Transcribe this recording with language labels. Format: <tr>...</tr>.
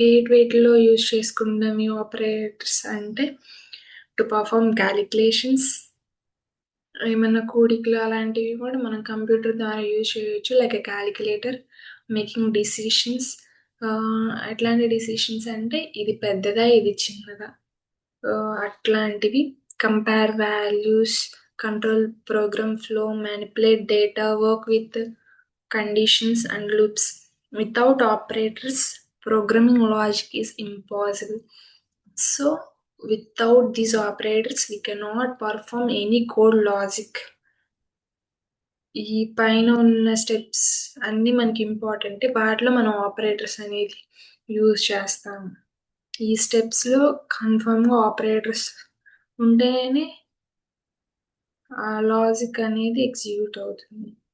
<te>వేటిలో use చేసుకుంటాం ఈ operators అంటే,</te> <en>to perform calculations,</en> <te>ఏమన్నా కూడికలు అలాంటివి కూడా మనం కంప్యూటర్ ద్వారా యూజ్ చేయొచ్చు.</te> <en>Like a calculator, making decisions.</en> <te>ఎట్లాంటి డిసిషన్స్ అంటే ఇది పెద్దదా ఇది చిన్నదా అట్లాంటివి.</te> <en>Compare values, control program flow, manipulate data, work with conditions and loops. Without operators, programming logic is impossible. So without these operators, we cannot perform any code logic.</en> <te>ఈ పైన ఉన్న స్టెప్స్ అన్నీ మనకి ఇంపార్టెంట్. వాటిలో మనం ఆపరేటర్స్ అనేది use చేస్తాము. ఈ స్టెప్స్లో కన్ఫర్మ్గా ఆపరేటర్స్ ఉంటేనే లాజిక్ అనేది ఎగ్జిక్యూట్ అవుతుంది.</te>